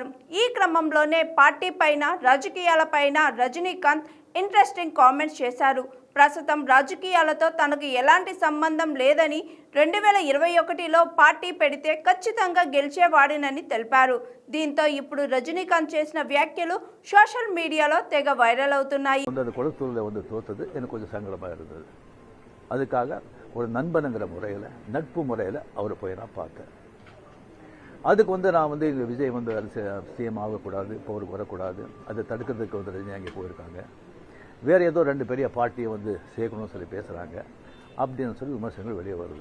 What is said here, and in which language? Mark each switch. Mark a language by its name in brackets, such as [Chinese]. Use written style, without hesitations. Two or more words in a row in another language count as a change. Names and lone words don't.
[Telugu] ఈ క్రమంలోనే పార్టీ పైన, రాజకీయాలపైన రజనీకాంత్ [English] interesting comments [Telugu] చేశారు. ప్రస్తుతం రాజకీయాలతో తనకు ఎలాంటి సంబంధం లేదని, 2021లో పార్టీ పెడితే ఖచ్చితంగా గెలిచేవాడినని తెలిపారు. దీంతో ఇప్పుడు రజనీకాంత్ చేసిన వ్యాఖ్యలు [English] social mediaలో [Telugu] తెగ వైరల్ అవుతున్నాయి. [Tamil] எனக்கு கொஞ்சம் சங்கடமாக இருந்தது. அதுக்காக ஒரு நண்பனுங்கிற முறையில், நட்பு முறையில் அவரை போய் நான் பார்த்தேன். அதுக்கு நான் இங்கே விஜய் சிஎம் ஆகக்கூடாது, இப்போ அவருக்கு வரக்கூடாது, அதை தடுக்கிறதுக்கு ரஜினி அங்கே போயிருக்காங்க. வேறு ஏதோ 2 பெரிய பார்ட்டியை சேர்க்கணும்னு சொல்லி பேசுகிறாங்க அப்படின்னு சொல்லி விமர்சனங்கள் வெளியே வருது.